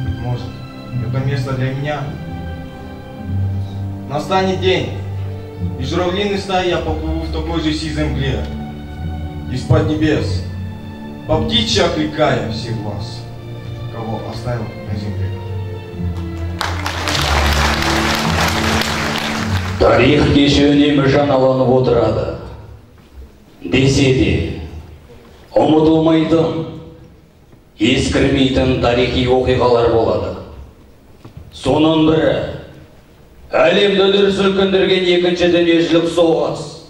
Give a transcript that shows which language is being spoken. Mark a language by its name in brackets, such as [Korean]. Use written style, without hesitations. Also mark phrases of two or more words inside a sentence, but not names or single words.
[Russian] Быть может, это место для меня. Настанет день, и журавлиной стаи я поплыву в такой же сизой мгле, из-под небес, по птичьи окликая всех вас, кого оставил на земле. [Kazakh] Тарих кеше үнемі жаналанып отырады. Десе де, ұмытылмайтын, ескірмейтін тарихи оқиғалар болады. Соның бірі, әлемді дүр сілкіндірген екінші дүниежүзілік соғыс.